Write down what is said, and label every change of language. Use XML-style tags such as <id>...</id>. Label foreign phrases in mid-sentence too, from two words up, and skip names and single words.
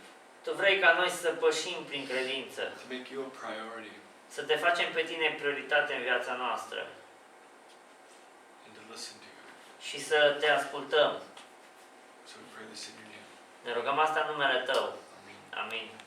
<ro>Tu vrei ca noi să pășim prin credință,</ro> <en>to make you a priority,</en> <ro>să Te facem pe Tine prioritate în viața noastră</ro> <en>and to listen to you.</en> <ro>și să Te ascultăm.</ro> <en>So we pray this in your name.</en> <ro>Ne rugăm asta în numele Tău.</ro> <en>Amen.</en> <ro>Amin.</ro>